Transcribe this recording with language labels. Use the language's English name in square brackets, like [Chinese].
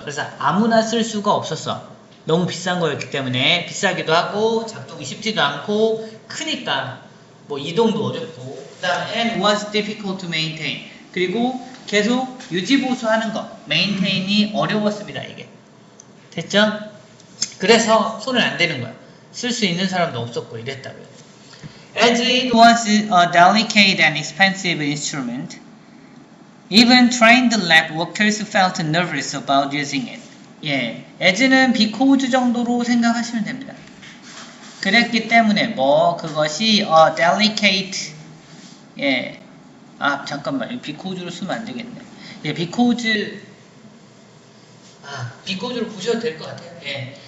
[Korean] 그래서 아무나 쓸 수가 없었어. 너무 비싼 거였기 때문에 비싸기도 하고 작동이 쉽지도 않고 크니까 뭐 이동도 어렵고, 그 다음 [English] and was difficult to maintain [Korean] 그리고 계속 유지보수하는 거 maintain이 어려웠습니다. 이게 됐죠? 그래서 손을 안 대는 거야. 쓸 수 있는 사람도 없었고 이랬다고요. [English] As it was a delicate and expensive instrument, even trained lab workers felt nervous about using it. [Korean] 예, as는 because 정도로 생각하시면 됩니다. 그랬기 때문에 뭐 그것이 delicate, 예, 아 잠깐만 because로 쓰면 안 되겠네. 예, because로 보셔도 될 것 같아요. 예.